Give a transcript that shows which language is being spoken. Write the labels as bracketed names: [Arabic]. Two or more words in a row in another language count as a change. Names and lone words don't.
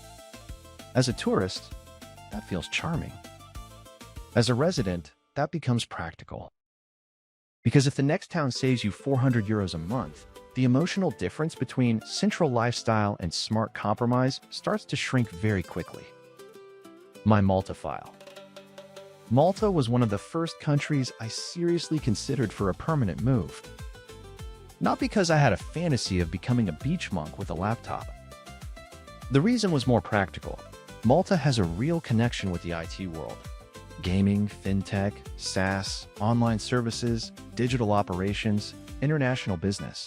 [English] As a tourist, that feels charming. As a resident, that becomes practical. Because if the next town saves you 400 euros a month, the emotional difference between central lifestyle and smart compromise starts to shrink very quickly. My Malta file. Malta was one of the first countries I seriously considered for a permanent move. Not because I had a fantasy of becoming a beach monk with a laptop. The reason was more practical. Malta has a real connection with the IT world. Gaming, fintech, SaaS, online services, digital operations, international business.